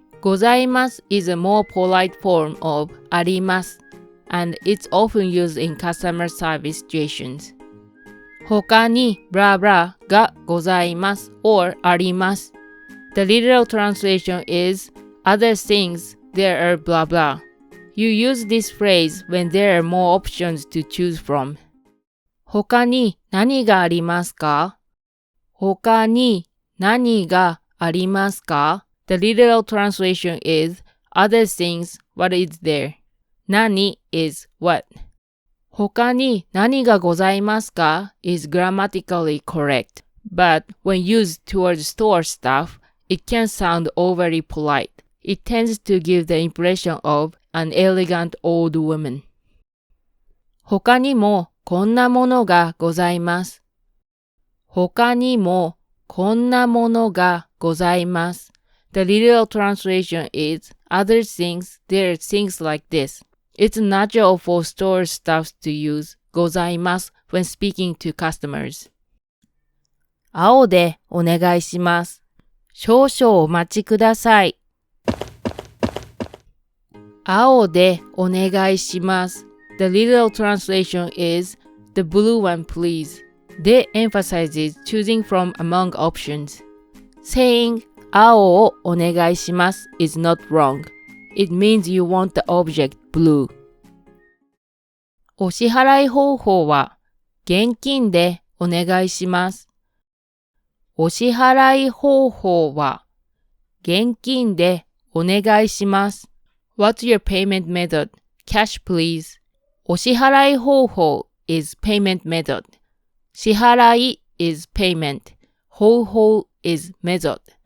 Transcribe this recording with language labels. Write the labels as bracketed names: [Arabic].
[English] ございます is a more polite form of あります and it's often used in customer service situations. [Japanese] 他に blah blah がございます or あります。 [English] The literal translation is other things there are blah blah. You use this phrase when there are more options to choose from. [Japanese] 他に何がありますか？他に何がありますか？ [English] The literal translation is other things what is there. 何 is what. 他に何がございますか is grammatically correct. But when used towards store stuff, it can sound overly polite. It tends to give the impression of an elegant old woman. [Japanese] 他にもこんなものがございます。他にもこんなものがございます。 [English] The literal translation is other things, there are things like this. It's natural for store staffs to use ございます when speaking to customers. [Japanese] 青でお願いします。少々お待ちください。青でお願いします。 [English] The literal translation is the blue one please. They emphasizes choosing from among options. Saying 青をお願いします is not wrong. It means you want the object blue. [Japanese] お支払い方法は現金でお願いします。お支払い方法は現金でお願いします。 [English] What's your payment method? Cash please. お支払い方法 is payment method. 支払い is payment. 方法 is method.